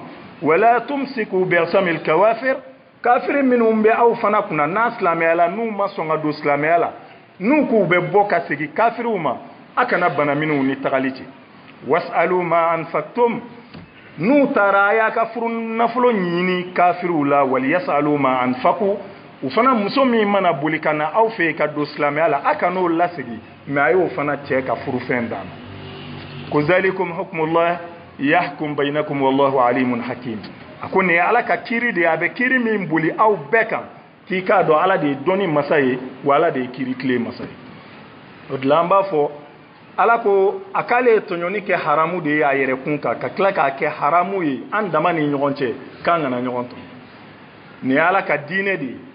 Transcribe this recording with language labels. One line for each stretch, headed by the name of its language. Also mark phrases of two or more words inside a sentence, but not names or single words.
Arabic: ولا تمسكوا بعصم الكوافر
Bambara: kafiri minnu bɛ aw fana kunna n'a silamɛya la n'u ma sɔn ka don silamɛya la n'u k'u bɛ bɔ ka segin kafiriw ma a kana bana minnu ni tagali cɛ
Arabic: واسألوا ما أنفقتم
Bambara: n'u taara a y'a ka furu nafolo ɲini kafiriw la
Arabic: وليسألوا ما أنفقوا
Bambara: u fana muso min mana boli ka na aw fɛ ka don silamɛya la a kan'o lasegi mais a y'o fana cɛ ka furufɛn d'a ma ko
Arabic: ذلكم حكم الله يحكم بينكم والله عليم حكيم
Bambara: a ko nin ye Ala ka kiiri de ye a bɛ kiiri min boli aw bɛɛ kan k'i k'a dɔn Ala de ye dɔnni masa ye wa Ala de ye kiiri tile masa ye o de la an b'a fɔ Ala ko a k'ale ye tɔɲɔni kɛ haramu de ye a yɛrɛ kun kan ka tila k'a kɛ haramu ye an dama ni ɲɔgɔn cɛ k'an kana ɲɔgɔn tɔɲɔ nin ye Ala ka diinɛ de ye